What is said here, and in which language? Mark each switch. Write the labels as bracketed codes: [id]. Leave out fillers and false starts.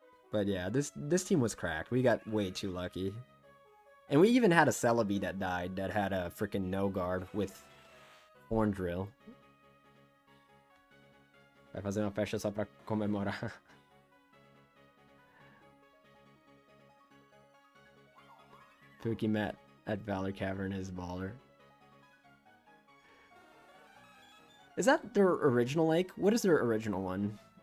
[en] But yeah, this team was cracked. We got way too lucky. And we even had a Celebi that died that had a freaking no guard with Horn Drill. [pt] Vai fazer uma festa só pra comemorar. [en] Pookie met at Valor Cavern is baller. Is that their original lake? What is their original one?